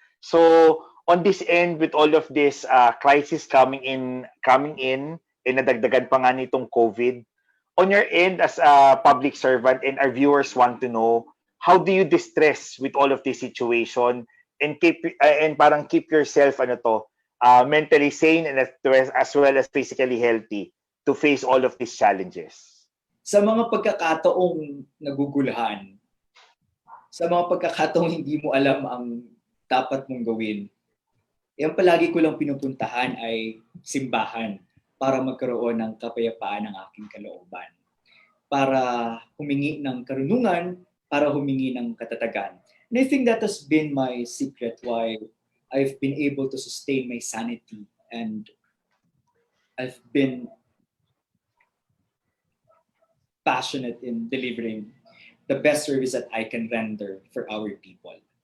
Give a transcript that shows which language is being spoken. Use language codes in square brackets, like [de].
[en] So on this end, with all of this crisis coming in, and [tl] nadagdagan pa nga nitong [en] COVID, on your end as a public servant, and our viewers want to know, how do you distress with all of this situation and keep yourself mentally sane and as well as physically healthy to face all of these challenges? [tl] Sa mga pagkakataong naguguluhan, sa mga pagkakataong hindi mo alam ang dapat mong gawin, yung palagi ko lang pinupuntahan ay simbahan para magkaroon ng kapayapaan ng aking kalooban, para humingi ng karunungan, para humingi ng katatagan. [en] And I think that has been my secret why I've been able to sustain my sanity, and I've been passionate in delivering the best service that I can render for our people.